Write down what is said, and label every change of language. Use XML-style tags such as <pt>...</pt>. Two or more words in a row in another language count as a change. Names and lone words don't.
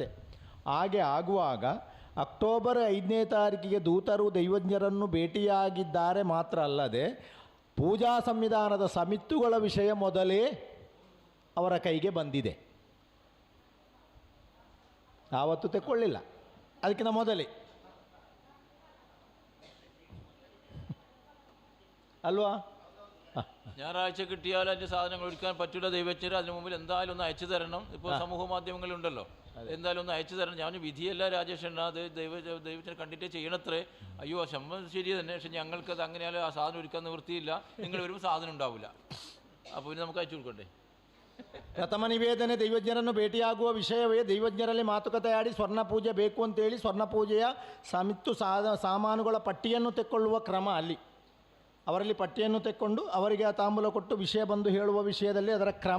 <kn>ಹಾಗೆ ಆಗುವಾಗ ಅಕ್ಟೋಬರ್ 5ನೇ ತಾರೀಕಿಗೆ ದೂತರು ದೈವಜ್ಞರನ್ನು ಭೇಟಿಯಾಗಿದ್ದಾರೆ ಮಾತ್ರ ಅಲ್ಲದೆ ಪೂಜಾ ಸಂವಿಧಾನದ ಸಮಿತ್ತುಗಳ ವಿಷಯ ಮೊದಲೇ ಅವರ ಕೈಗೆ ಬಂದಿದೆ. ಆವತ್ತು ತೆಕ್ಕೊಳ್ಳಿಲ್ಲ, ಅದಕ್ಕಿಂತ ಮೊದಲೇ അൽവാ.</kn> <ml>ഞായറാഴ്ച കിട്ടിയാൽ അതിൻ്റെ സാധനങ്ങൾ ഒഴിക്കാൻ പറ്റില്ല ദൈവജ്ഞർ. അതിന് മുമ്പിൽ എന്തായാലും ഒന്ന് അയച്ചു തരണം. ഇപ്പോൾ സമൂഹ മാധ്യമങ്ങളുണ്ടല്ലോ, എന്തായാലും ഒന്ന് അയച്ചു തരണം. ഞാൻ വിധിയല്ല രാജേഷണ്ണ, അത് ദൈവജ്ഞനെ കണ്ടിട്ടേ ചെയ്യണത്രേ. അയ്യോ ശമ്പം ശരി തന്നെ, പക്ഷെ ഞങ്ങൾക്കത് അങ്ങനെയാലും ആ സാധനം ഒരുക്കാൻ നിവൃത്തിയില്ല, നിങ്ങൾ വരുമ്പോൾ സാധനം ഉണ്ടാവില്ല. അപ്പോൾ പിന്നെ നമുക്ക് അയച്ചു കൊടുക്കണ്ടേ.</ml> <kn>ಪ್ರಥಮ ನಿವೇದನೆ ದೈವಜ್ಞರನ್ನು ಭೇಟಿಯಾಗುವ ವಿಷಯವೇ ದೈವಜ್ಞರಲ್ಲಿ ಮಾತುಕತೆ ಆಡಿ ಸ್ವರ್ಣ ಪೂಜೆ ಬೇಕು ಅಂತೇಳಿ ಸ್ವರ್ಣ ಪೂಜೆಯ ಸಮಿತ್ತು ಸಾಮಾನುಗಳ ಪಟ್ಟಿಯನ್ನು ತೆಕ್ಕೊಳ್ಳುವ ಕ್ರಮ. ಅಲ್ಲಿ ಅವರಲ್ಲಿ ಪಟ್ಟಿಯನ್ನು ತೆಕ್ಕೊಂಡು ಅವರಿಗೆ ಆ ತಾಂಬೂಲ ಕೊಟ್ಟು ವಿಷಯ ಬಂದು ಹೇಳುವ ವಿಷಯದಲ್ಲಿ ಅದರ ಕ್ರಮ.</kn>